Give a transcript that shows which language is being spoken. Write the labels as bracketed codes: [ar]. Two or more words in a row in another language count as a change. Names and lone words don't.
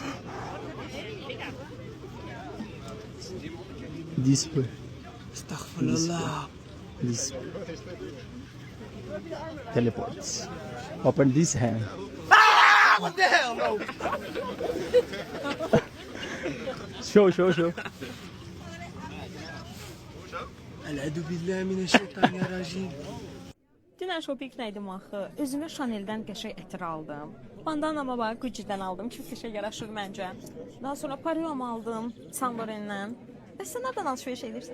[en] This way. Astaghfirullah. This way. Teleport. Open this hand. What the hell, bro? Show. [ar] أعوذ بالله من الشيطان الرجيم. [az] Dünən şopinqdə idim axı. Özümə Chanel-dən qəşəng ətir aldım. Bandanama bax, Gucci-dən aldım. Çox qəşəng yaraşır məncə. Daha sonra Parfüm aldım Saint-Laurent-dən. Sən nədən alış-veriş edirsən?